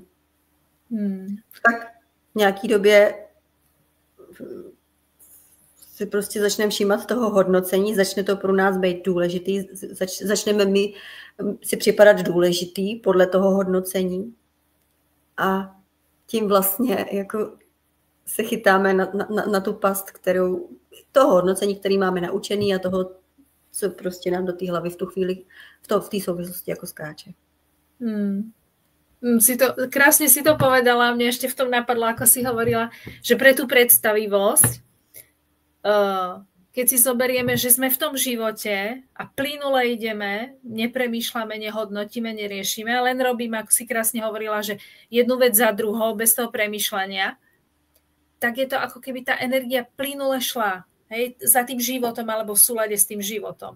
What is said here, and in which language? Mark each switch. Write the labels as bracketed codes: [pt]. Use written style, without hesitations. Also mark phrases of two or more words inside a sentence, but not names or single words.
[cs] Tak v nějaký době si prostě začneme všímat toho hodnocení, začne to pro nás být důležitý, začneme my si připadat důležitý podle toho hodnocení a tím vlastně jako se chytáme na tu past, toho hodnocení, který máme naučený a toho, co prostě nám do té hlavy v tu chvíli, v té souvislosti jako skáče. [sk] Krásne si to povedala, mne ešte v tom napadlo, ako si hovorila, že pre tú predstavivosť, keď si zoberieme, že sme v tom živote a plynule ideme, nepremýšľame, nehodnotíme, neriešime, len robíme, ako si krásne hovorila, že jednu vec za druhou, bez toho premýšľania, tak je to ako keby tá energia plynule šla, hej, za tým životom alebo v súlade s tým životom.